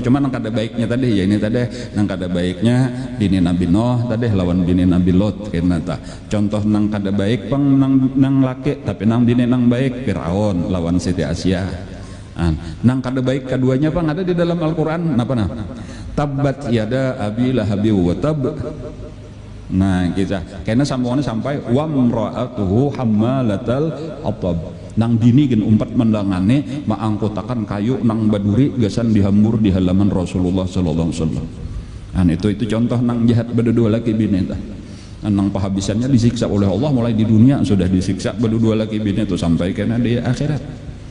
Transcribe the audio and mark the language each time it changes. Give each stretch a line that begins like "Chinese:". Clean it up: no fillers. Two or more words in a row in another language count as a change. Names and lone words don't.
Banjar: Cuma nang kada baiknya tadi ya ini tadi nang kada baiknya bini Nabi Nuh tadi lawan bini Nabi Lot kena ta. Contoh nang kada baik bang nang laki tapi nang bini nang baik Fir'aun lawan Siti Asyah. Nang kada baik keduanya bang ada di dalam Al-Quran apa nah?
Arabic: Tabbat yada abi lahabi wa tab.
Banjar: Nah kita karena sambungannya sampai
Arabic: wamra'atuhu hammalatal hatab.
Banjar: Nang dini gen umpat mendangane maangkotakan kayu nang baduri gasan dihambur di halaman Rasulullah
Arabic: sallallahu alaihi wasallam.
Banjar: Itu contoh nang jahat berdua laki bini tah. Nang pahabisannya disiksa oleh Allah mulai di dunia sudah disiksa berdua laki bini itu sampai kena di akhirat.